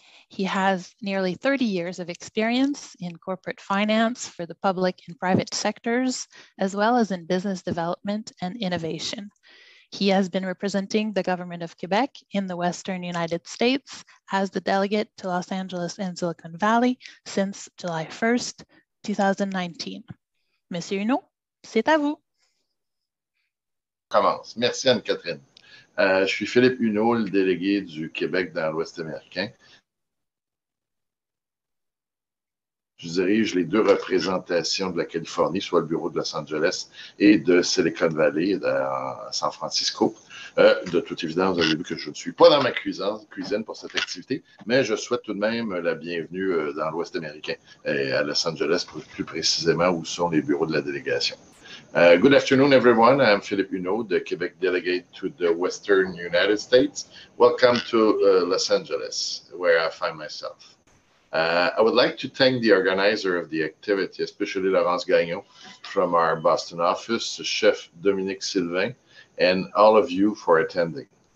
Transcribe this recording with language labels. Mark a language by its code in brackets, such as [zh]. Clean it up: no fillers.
[en] He has nearly 30 years of experience in corporate finance for the public and private sectors, as well as in business development and innovation. He has been representing the government of Quebec in the Western United States as the delegate to Los Angeles and Silicon Valley since July 1st, 2019. [fr] Monsieur Huneault, c'est à vous. Commence. Merci Anne-Catherine. Je suis Philippe Huneault, le délégué du Québec dans l'Ouest américain. Je dirige les deux représentations de la Californie, soit le bureau de Los Angeles et de Silicon Valley à San Francisco. De toute évidence, vous avez vu que je ne suis pas dans ma cuisine pour cette activité, mais je souhaite tout de même la bienvenue dans l'Ouest américain, et à Los Angeles plus précisément où sont les bureaux de la délégation. [en] Good afternoon, everyone. I'm Philippe Huneault, the Quebec Delegate to the Western United States. Welcome to Los Angeles, where I find myself. I would like to thank the organizer of the activity, especially Laurence Gagnon from our Boston office, Chef Dominic Sylvain, and all of you for attending.